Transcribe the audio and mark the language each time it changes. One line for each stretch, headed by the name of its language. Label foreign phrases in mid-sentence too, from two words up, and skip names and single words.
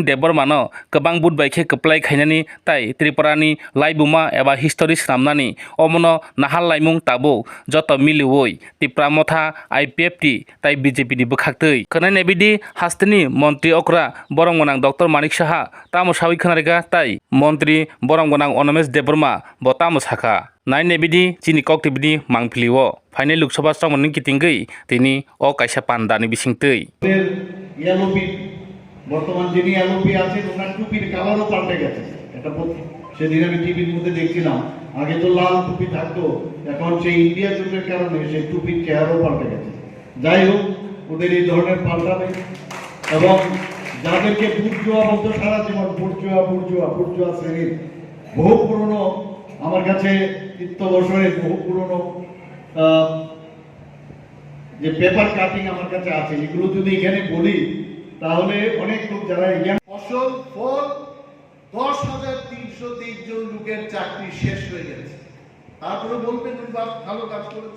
Kok Borok: देबबर्मानो गोबां बुट बायखे कप्लाय खायनानि ताई त्रिपुरानि लाइबुमा एबा हिस्टरी स्रामनानि अमनो नाहाल लाइमुं ताबो जत मिलुवै तिप्रा मथा आईपीएफटी ताई बीजेपी नि बखाक्तै खोनायनाय बायदि हास्टेनि मंत्री अक्रा बरमगोनां डॉक्टर मानिक साहा तामो सावै खोनारेखा ताई मंत्री बरमगोनां अनमेश देबबर्मा बतामो साखा नायनाय बायदि चिनि कक्टिबिनि मांफिलिओ फाइनाल लोकसभा समरनि कितिंगै तिनी अ कायसा पांडानि बिसिंतै
Bangla: এলওপি বর্তমান যিনি এলওপি আছেন ওনার টুপির কালারও পাল্টে গেছে। এটা সেদিন আমি টিভির মধ্যে দেখছিলাম, আগে তো লাল টুপি থাকতো, এখন সেই ইন্ডিয়া জোটের কারণে সেই টুপির চেহারাও পাল্টে গেছে। যাই হোক, ওদের এই ধরনের পাল্টাবে এবং যাদেরকে বুর্জোয়া বলতো সারা জীবন বুর্জোয়া শ্রেণীর বহু পুরনো, আমার কাছে ৩০ বছরের বহু পুরনো যে পেপার কাটিং আমার কাছে আছে, এগুলো যদি এখানে বলি তাহলে অনেক লোক যারা ফসল ফল 10,323 জন লোকের চাকরি শেষ হয়ে গেছে, তারপরে বলবেন ভালো কাজ করেছে।